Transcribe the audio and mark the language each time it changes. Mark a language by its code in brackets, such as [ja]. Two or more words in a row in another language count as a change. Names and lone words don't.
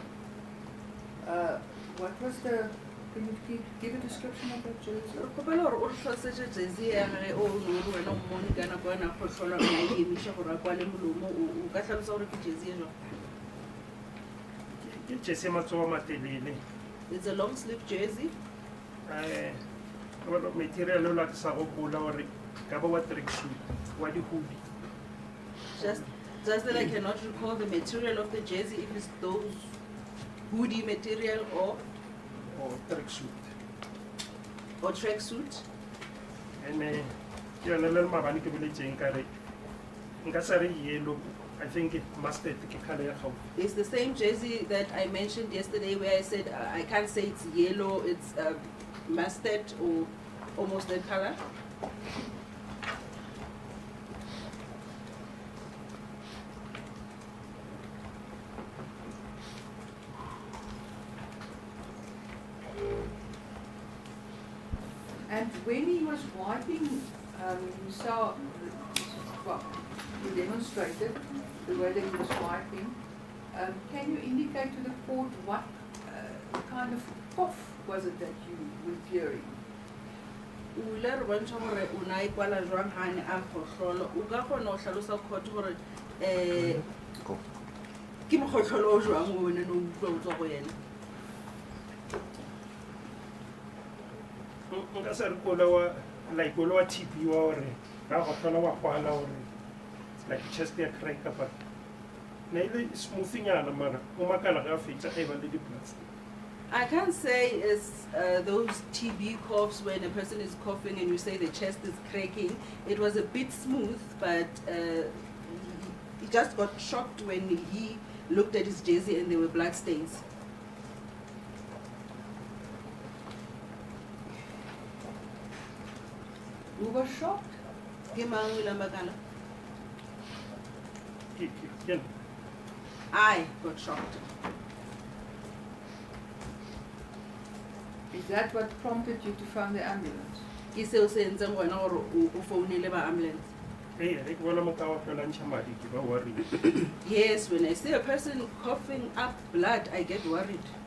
[en] What was the, can you give a description of that jersey? [tn] Kopela hore o hlosetse jersey ya gage o no re wena o mmone ka nako yana go hlola o ya emisha gore a kwale molomo o ka tlhalosa gore ke jersey e jwang? Ke jersey ya matsogo a matelele. [en] It's a long sleeve jersey. [tn] Material o la ke sa gopola gore ka ba wa tracksuit wa di-hoodie. [en] Just that I cannot recall the material of the jersey, if it's those hoodie material or Tracksuit. tracksuit. [tn] And ke yone le mabane ke boletseng ka re nka sa re yellow, [en] I think mustard [tn] ke color ya gago. [en] It's the same jersey that I mentioned yesterday where I said I can't say it's yellow, it's mustard or almost that color. And when he was wiping himself, well, you demonstrated the way that he was wiping. Can you indicate to the court what kind of cough was it that you were fearing? [tn] O ile re bontsha gore o na ikwala jwang ha ne a kgotlholo o ka kgona go tlhalosa court gore ke mokgotlholo o jwang o ne no utlwa o tswa go yena. Nka sa re kola wa TB wa gore ga go tlhola wa kwala gore [en] it's like chest [tn] ya crack but na ile smoothingana mara o makala ga fetsa e ba le di-blood. [en] I can't say it's those TB coughs when a person is coughing and you say the chest is cracking. It was a bit smooth, but he just got shocked when he looked at his jersey and there were blood stains. Who was shocked? [tn] Ke mang o ile makala? [en] Yeah. I got shocked. Is that what prompted you to phone the ambulance? [tn] Ke seo se entseng wena gore o founele ba ambulance. Hey, re ke bona moka wa tlhola ntsha madi ke ba worried. [en] Yes, when I see a person coughing up blood, I get worried.